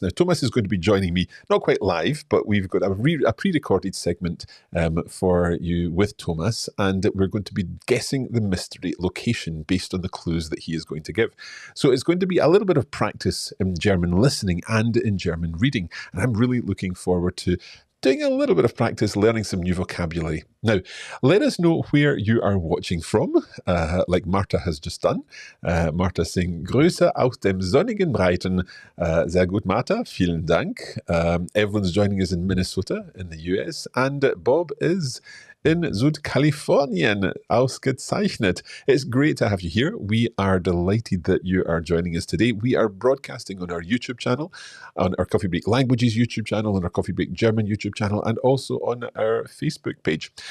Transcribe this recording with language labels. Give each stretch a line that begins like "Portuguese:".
English: Now, Thomas is going to be joining me, not quite live, but we've got a pre-recorded segment for you with Thomas, and we're going to be guessing the mystery location based on the clues that he is going to give. So it's going to be a little bit of practice in German listening and in German reading, and I'm really looking forward to doing a little bit of practice, learning some new vocabulary. Now, let us know where you are watching from, like Marta has just done. Marta saying,
German: Grüße aus dem sonnigen Breiten. Sehr gut, Marta. Vielen Dank.
English: Everyone's joining us in Minnesota in the US, and Bob is in Südkalifornien.
German: Ausgezeichnet.
English: It's great to have you here. We are delighted that you are joining us today. We are broadcasting on our YouTube channel, on our Coffee Break Languages YouTube channel, on our Coffee Break German YouTube channel, and also on our Facebook page.